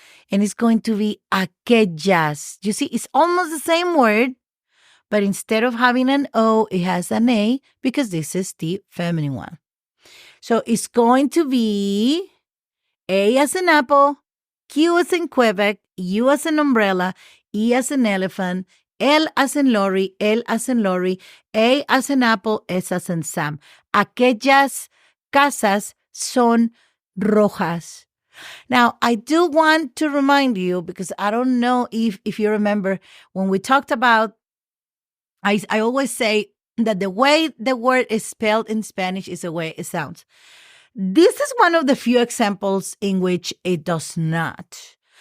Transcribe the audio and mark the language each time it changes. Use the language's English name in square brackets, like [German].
[English] And it's going to be aquellas. You see, it's almost the same word, but instead of having an O, it has an A because this is the feminine one. So it's going to be A as an apple, Q as in Quebec, U as an umbrella, E as an elephant, L as in lorry, L as in lorry, A as an apple, S as in Sam. [Spanish] Aquellas casas son rojas. [English] Now, I do want to remind you, because I don't know if you remember, when we talked about, I always say that the way the word is spelled in Spanish is the way it sounds. This is one of the few examples in which it does not.